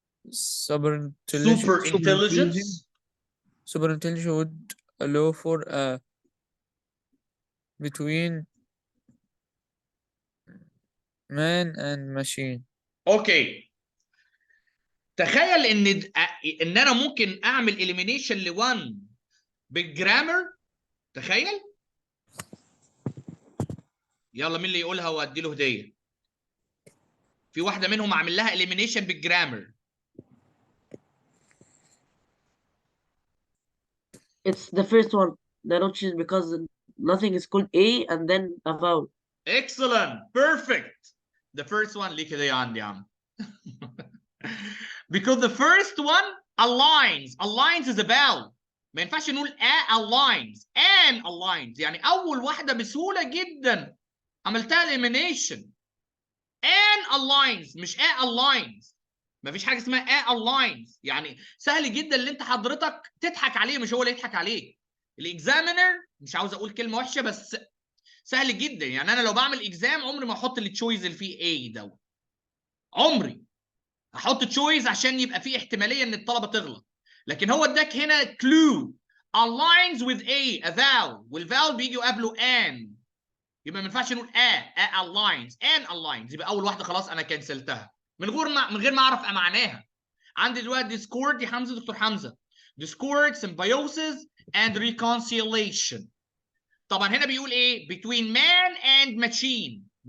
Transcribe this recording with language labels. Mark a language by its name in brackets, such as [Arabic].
[English] superintelligence would allow for a between man and machine. [Arabic] اوكي. تخيل ان انا ممكن اعمل elimination ل1 بالجرامر. تخيل. يلا مين اللي يقولها وادي له هديه. في واحده منهم اعمل لها elimination بالجرامر. [English] It's the first one. The not is because nothing is called A and then a vowel. Excellent. Perfect. The first one [Arabic] ليه كده يا عندي يا عم. [English] Because the first one aligns is a vowel. [Arabic] ما ينفعش نقول aligns and aligns. يعني اول واحده بسهوله جدا عملتها elimination. [English] and aligns مش aligns. [Arabic] ما فيش حاجه اسمها aligns. يعني سهل جدا اللي انت حضرتك تضحك عليه مش هو اللي يضحك عليك. الاكزامينر مش عاوز اقول كلمه وحشه بس سهل جدا. يعني انا لو بعمل اكزام عمري ما احط التشويز اللي فيه A دوت. عمري هحط تشويز عشان يبقى فيه احتماليه ان الطلبه تغلط. لكن هو اداك هنا [English] clue aligns with a vowel [Arabic] والفاول بيجي قبله an. يبقى ما ينفعش نقول aligns يبقى اول واحده خلاص انا كنسلتها من غير ما اعرف معناها. عندي دلوقتي ديسكورد يا حمزه دكتور حمزه. [English] Discord symbiosis and reconciliation. [Arabic] طبعا هنا بيقول ايه [English] between man and machine.